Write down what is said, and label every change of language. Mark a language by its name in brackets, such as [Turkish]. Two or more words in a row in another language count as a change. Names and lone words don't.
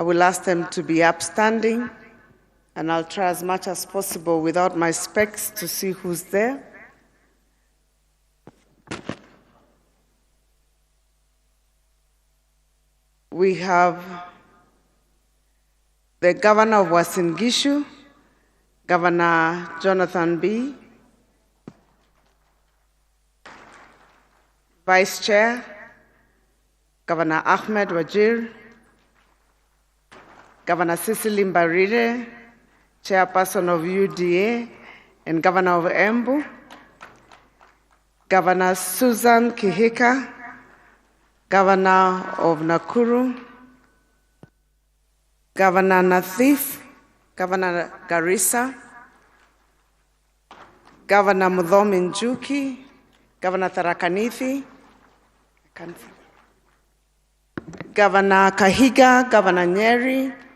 [English] I will ask them to be upstanding, and I'll try as much as possible without my specs to see who's there. We have the Governor of Uasin Gishu, Governor Jonathan B., Vice Chair, Governor Ahmed Wajir, Governor Cecily Mbarire, Chairperson of UDA and Governor of Embu, Governor Susan Kihika, Governor of Nakuru, Governor Nathif, Governor Garissa, Governor Mudhomi Njuki, Governor Tharaka Nithi, Governor Kahiga, Governor Nyeri,